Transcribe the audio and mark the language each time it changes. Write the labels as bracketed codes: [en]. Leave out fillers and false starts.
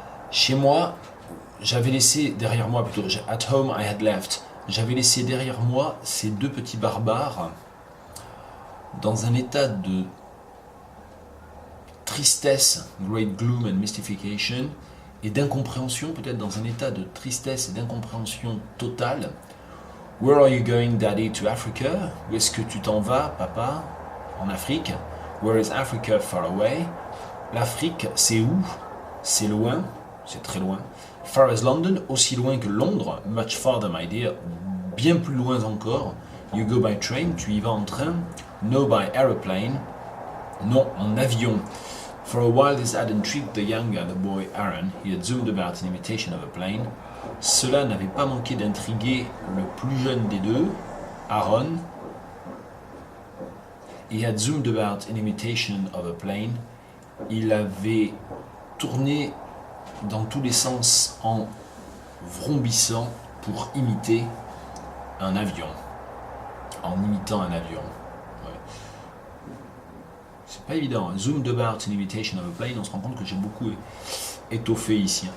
[fr] Chez moi, j'avais laissé derrière moi, plutôt, [en] at home I had left, [fr] j'avais laissé derrière moi ces 2 petits barbares dans un état de tristesse, [en] great gloom and mystification, [fr] et d'incompréhension, peut-être dans un état de tristesse et d'incompréhension totale. [en] Where are you going, Daddy, to Africa? [fr] Où est-ce que tu t'en vas, papa, en Afrique? [en] Where is Africa far away? [fr] L'Afrique, c'est où? C'est loin, c'est très loin. [en] Far as London, [fr] aussi loin que Londres. [en] Much farther, my dear, [fr] bien plus loin encore. [en] You go by train, [fr] tu y vas en train. [en] No, by aeroplane, [fr] non, en avion. [en] For a while this had intrigued the younger, the boy Aaron. He had zoomed about in imitation of a plane. [fr] Cela n'avait pas manqué d'intriguer le plus jeune des deux, Aaron. [en] He had zoomed about in imitation of a plane. [fr] Il avait tourné dans tous les sens en vrombissant pour imiter un avion. En imitant un avion. C'est pas évident. [en] Zoomed about in imitation of a plane, [fr] on se rend compte que j'ai beaucoup étoffé ici.